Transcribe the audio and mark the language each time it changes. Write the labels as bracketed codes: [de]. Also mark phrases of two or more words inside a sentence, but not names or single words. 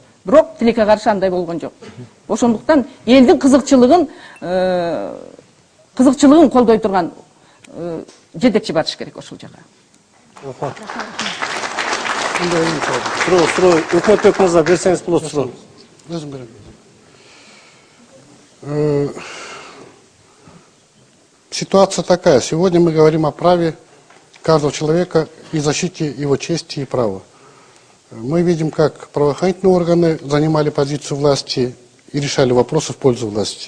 [ky] Бирок тилекке каршы андай болгон жок. Ошондуктан элдин кызыкчылыгын колдой турган жетекчи барыш керек ошол жака. Суроо, Өкмөтбек мырза, берсеңиз болот суроо. Өзүм берем. [ru] Ситуация такая. Сегодня мы говорим о праве каждого человека и защите его чести и права. Мы видим, как правоохранительные органы занимали позицию власти и решали вопросы в пользу власти.